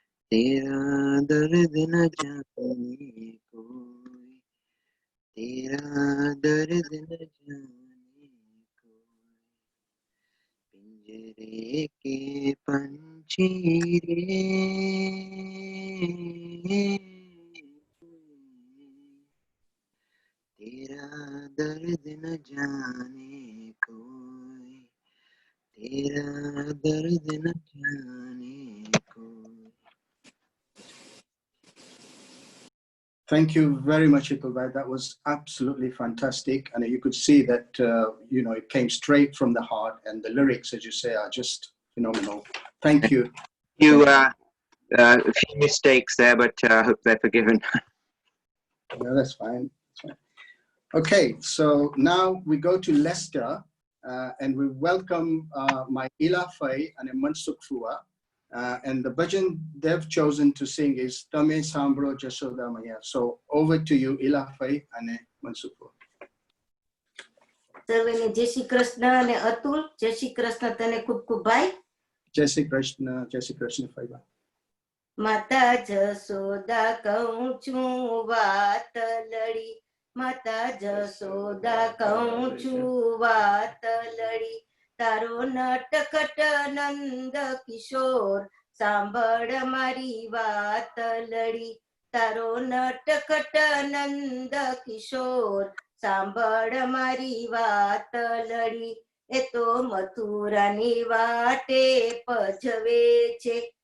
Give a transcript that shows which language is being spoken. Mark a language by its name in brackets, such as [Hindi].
[Hindi] तेरा दर्द न जाने कोई तेरा दर्द न जाने पिंजरे के पंछी रे तेरा दर्द न जाने कोई तेरा दर्द न जाने कोई [English] Thank you very much, Hitulbhai. That was absolutely fantastic. And you could see that, it came straight from the heart. And the lyrics, as you say, are just phenomenal. Thank you. A few mistakes there, but I hope they're forgiven. No, that's fine. That's fine. Okay, so now we go to Leicester and we welcome my Ila Fai and Mansukh Fua. And the bhajan they've chosen to sing is Tame Sambro Jasoda Maya. So over to you, Ila Fai and Mansukh Fua. [Gujarati] સર્વેને જય શ્રી કૃષ્ણ અને અતુલ જય શ્રી કૃષ્ણ તને ખૂબ ખૂબ ભાઈ. [Hindi] Jai Shri Krishna, Jai Shri Krishna, Faiba. [Gujarati] માતા જસોદા કહું છું વાત લડી, માતા જસોદા કહું છું વાત લડી, તારો નટખટ નંદ કિશોર સાંભળ મારી વાત લડી, તારો નટખટ નંદ કિશોર સાંભળ મારી વાત લડી, એ તો મથુરાની વાટે પજવે છે,